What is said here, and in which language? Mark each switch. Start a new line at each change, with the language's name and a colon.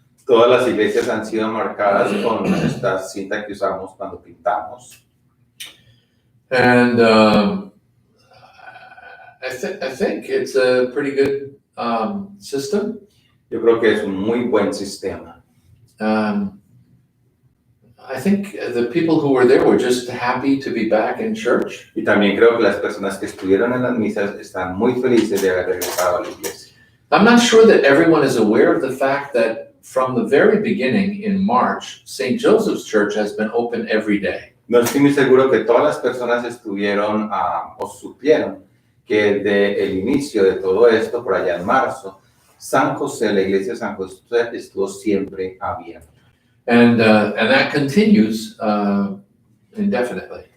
Spanish: Todas las iglesias han sido marcadas con esta cinta que usamos cuando pintamos.
English: And I think it's a pretty good system.
Spanish: Yo creo que es un muy buen sistema.
English: I think the people who were there were just happy to be back in church.
Spanish: Y también creo que las personas que estuvieron en las misas están muy felices de haber regresado a la iglesia.
English: I'm not sure that everyone is aware of the fact that from the very beginning in March, St. Joseph's Church has been open every day.
Spanish: No estoy muy seguro que todas las personas estuvieron o supieron que desde el inicio de todo esto, por allá en marzo, San José, la iglesia de San José, estuvo siempre abierta.
English: And that continues indefinitely.